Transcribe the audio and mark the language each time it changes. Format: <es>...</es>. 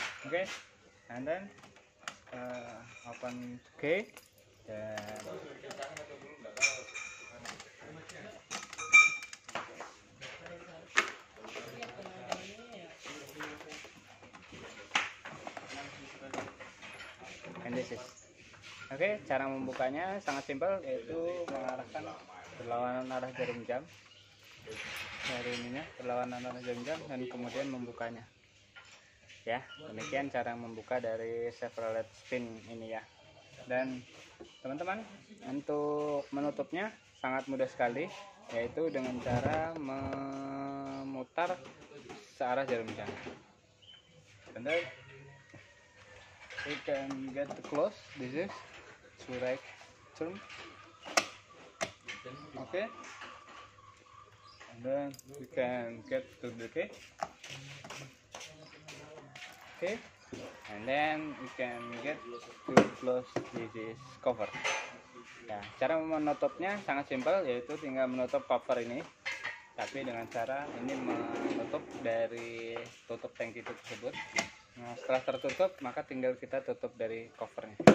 <en>Okay, and then open key, then and this is okay.</en> <id>Cara membukanya sangat simpel, yaitu mengarahkan berlawanan arah jarum jam dari ininya, berlawanan arah jarum jam, dan kemudian membukanya. Ya, demikian cara membuka dari Chevrolet Spin ini ya. Dan teman-teman, untuk menutupnya sangat mudah sekali, yaitu dengan cara memutar searah jarum jam.</id> <en>And then we can get the close. This is to right turn. Okay, and then we can get to the key. Okay, and then we can get to close this cover.</en> <id>Ya, cara menutupnya sangat simpel, yaitu tinggal menutup cover ini, tapi dengan cara ini menutup dari tutup tangki tersebut. Nah, setelah tertutup, maka tinggal kita tutup dari covernya.</id>